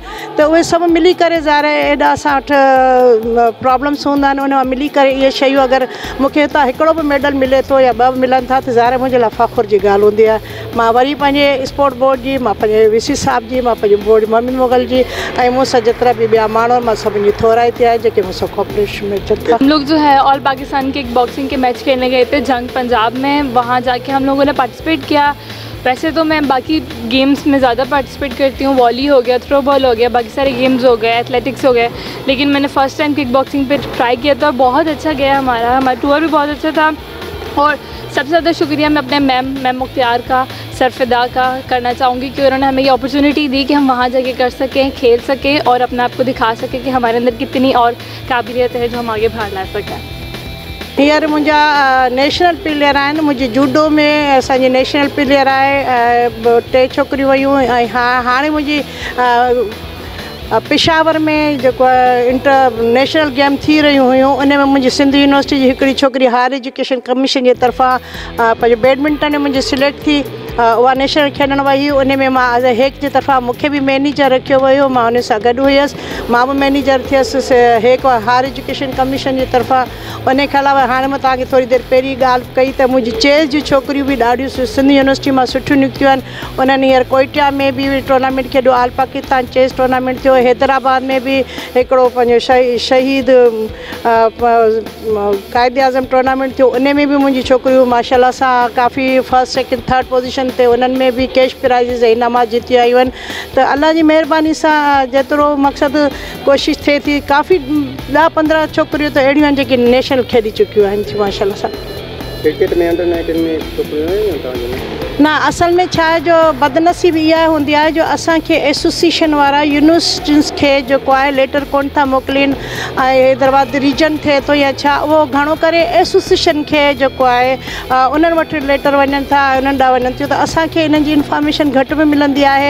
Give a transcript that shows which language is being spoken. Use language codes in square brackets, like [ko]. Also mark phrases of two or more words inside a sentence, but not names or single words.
[sd] त उहे सभु मिली करे ज़ाहिर एॾा असां वटि प्रॉब्लम्स हूंदा आहिनि, उन मां मिली करे इहे शयूं अगरि मूंखे हितां हिकिड़ो बि मेडल मिले थो या 2 मिलनि था त ज़ाहिर मुंहिंजे लाइ फ़ख़ुर जी ॻाल्हि हूंदी आहे। मां वरी पंहिंजे [en] sport board [sd] जी, मां पंहिंजे VC साहिब जी, मां पंहिंजे बोर्ड मोहम्मद मुग़ल जी ऐं मूंसां जेतिरा बि ॿिया माण्हू मां सभिनी जी थोराइती आहे जेके मूंसां कॉम्पिटिशन में अचनि था। [ur] ہم لوگ جو ہے [en] All Pakistan kick boxing [ur] کے میچ کھیلنے گئے تھے جنگ پنجاب میں. وہاں جا کے ہم لوگوں نے پارٹیسپیٹ کیا۔ ویسے تو میں باقی گیمز میں زیادہ پارٹیسپیٹ کرتی ہوں، والی ہو گیا, [en] throw ball [ur] ہو گیا، باقی سارے گیمز ہو گئے، ایتھلیٹکس ہو گئے، لیکن میں نے [en] first time kick boxing [ur] پہ ٹرائی کیا تھا اور بہت اچھا گیا ہمارا ٹور بھی بہت اچھا تھا. اور سب سے زیادہ شکریہ میں اپنے میم مختیار کا، سر فدا کا کرنا چاہوں گی کہ انہوں نے ہمیں یہ اپارچونٹی دی کہ ہم وہاں جا کے کر سکیں، کھیل سکیں اور اپنے آپ کو دکھا سکیں کہ ہمارے اندر کتنی اور قابلیت ہے جو ہم آگے باہر لا سکیں. [sd] हींअर मुंहिंजा [en] national player [sd] आहिनि, मुंहिंजी जूडो में असांजी [en] national player [sd] आहे, 3 छोकिरियूं वयूं ऐं हाणे मुंहिंजी पेशावर में जेको आहे [en] international game [sd] थी रहियूं हुयूं, उन में मुंहिंजी सिंध यूनिवर्सिटी जी हिकिड़ी छोकिरी हायर एजुकेशन कमीशन जे तरफ़ां पंहिंजो बैडमिंटन में मुंहिंजी सिलेक्ट थी, उहा नेशनल खेॾणु वई। उन में मां [en] as a HEC [sd] जे तरफ़ां मूंखे बि मैनेजर रखियो वियो, मां उन सां गॾु हुयसि, मां बि मैनेजर थियसि हेक हायर एजुकेशन कमीशन जे तरफ़ां। उन खां अलावा हाणे मां तव्हांखे थोरी देरि पहिरीं ॻाल्हि कई त मुंहिंजी चेस जी छोकिरियूं बि ॾाढियूं सिंध यूनिवर्सिटी मां सुठियूं निकितियूं आहिनि। उन्हनि हींअर कोइटिया में बि टूर्नामेंट खेॾो, [en] All Pakistan chess tournament [sd] थियो, हैदराबाद में बि हिकिड़ो पंहिंजो शहीद क़ाइद आज़म टूर्नामेंट थियो, उन में बि मुंहिंजी छोकिरियूं माशाल्लाह सां काफ़ी [en] first second third position [sd] ते उन्हनि में बि [en] cash prizes [sd] ऐं इनामात जीती आयूं आहिनि। त अल्लाह जी महिरबानी सां जेतिरो मक़सदु कोशिशि थिए थी, काफ़ी 10-15 छोकिरियूं त अहिड़ियूं आहिनि जेके नेशनल खेॾी चुकियूं आहिनि माशाल्लाह सां। क्रिकेट में अंडर 19 में छोकिरियूं आहिनि तव्हांजे? न, असल में छा आहे जो बदनसीबी इहा हूंदी आहे जो असांखे एसोसिएशन वारा यूनिवर्सिटीज़ खे जेको आहे लेटर कोन था मोकिलीनि, ऐं हैदराबाद रीजन थिए थो या छा, उहो घणो करे एसोसिएशन खे जेको आहे उन्हनि वटि लेटर वञनि था, उन्हनि ॾांहुं वञनि थियूं, त असांखे इन्हनि जी इंफॉर्मेशन घटि में मिलंदी आहे।